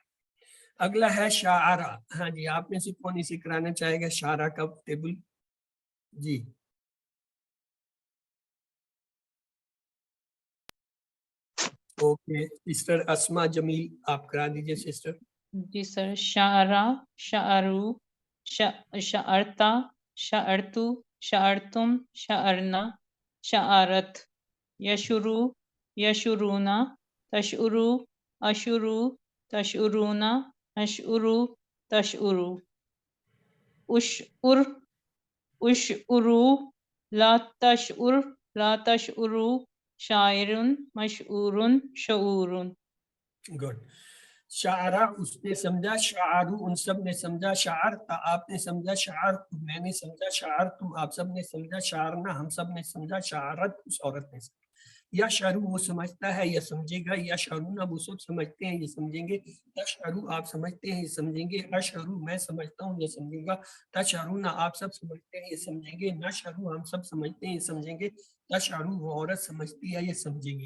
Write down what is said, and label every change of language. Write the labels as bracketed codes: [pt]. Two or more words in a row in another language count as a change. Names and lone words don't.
[hi] अगला है शारा। हाँ जी, आप में से कौन इसे कराना चाहेगा शारा का टेबल? जी ओके, सिस्टर अस्मा जमील आप करा दीजिए सिस्टर। जी सर। [ar] شَعَرَ، شَعَرُوا، شَعَرْتَ، شَعَرْتُ، شَعَرْتُمْ، شَعَرْنَا، شَعَرَتْ، يَشْعُرُ، يَشْعُرُونَ، تَشْعُرُ، أَشْعُرُ، تَشْعُرُونَ، أَشْعُرُ، تَشْعُرُ، اُشْعُرْ، اُشْعُرُوا، لَا تَشْعُرْ، لَا تَشْعُرُوا، شَاعِرٌ، مَشْعُورٌ، شُعُورٌ. [hi] गुड। शारा उसने समझा, शारू उन सब ने समझा, शार आपने समझा, शार मैंने समझा, शार तुम आप सब ने समझा, शारना हम सब ने समझा, शारत उस औरत ने समझा। या शारू वो समझता है या समझेगा, या शारूना वो सब समझते हैं ये समझेंगे, तशअरू आप समझते हैं ये समझेंगे, अशअरू मैं समझता हूँ ये समझेगा, तशअरूना आप सब समझते हैं ये समझेंगे, नशअरू हम सब समझते हैं ये समझेंगे, तशअरू वो औरत समझती है ये समझेंगे।